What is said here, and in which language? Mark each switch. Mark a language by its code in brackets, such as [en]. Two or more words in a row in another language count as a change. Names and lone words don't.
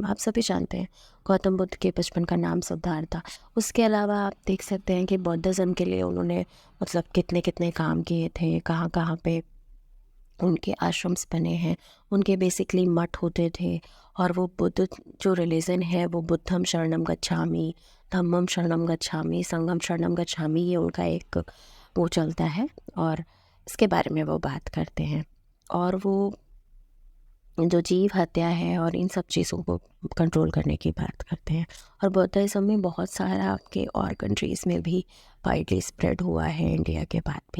[hi] आप सभी जानते हैं गौतम बुद्ध के बचपन का नाम सिद्धार्थ था। उसके अलावा आप देख सकते हैं कि बौद्धिज़्म के लिए उन्होंने मतलब कितने कितने काम किए थे, कहाँ कहाँ पे उनके आश्रम्स बने हैं, उनके बेसिकली मठ होते थे। और वो बुद्ध जो रिलीजन है वो [pi] बुद्धम शरणम गच्छामि, धम्मम शरणम गच्छामि, संघम शरणम गच्छामि, [hi] ये उनका एक वो चलता है और इसके बारे में वो बात करते हैं। और वो जो जीव हत्या है और इन सब चीज़ों को कंट्रोल करने की बात करते हैं। और बौद्धिज़्म में बहुत सारा आपके और कंट्रीज़ में भी [en] widely spread [hi] हुआ है, इंडिया के बाद भी।